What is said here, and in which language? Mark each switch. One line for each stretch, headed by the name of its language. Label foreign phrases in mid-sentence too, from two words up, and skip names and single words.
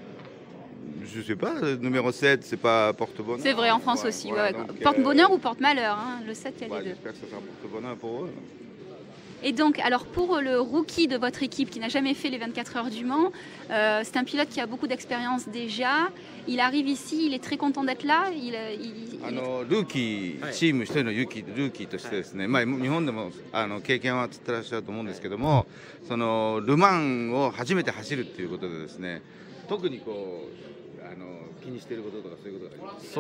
French: Je sais pas, le numéro 7, c'est pas porte-bonheur. C'est vrai, en France aussi. Ouais. Porte-bonheur ou porte-malheur, hein. Le 7, il y a les deux. J'espère que ça sera porte-bonheur pour eux. Et donc, alors pour le rookie de votre équipe qui n'a jamais fait les 24 heures du Mans, c'est un pilote qui a beaucoup d'expérience déjà. Il arrive ici, il est très content d'être là.
Japanese: ルーキー、チーム一人のルーキーとしてですね、日本でも経験はつってらっしゃると思うんですけども、そのルマンを初めて走るっていうことでですね、特に気にしていることとかそういうことがあります。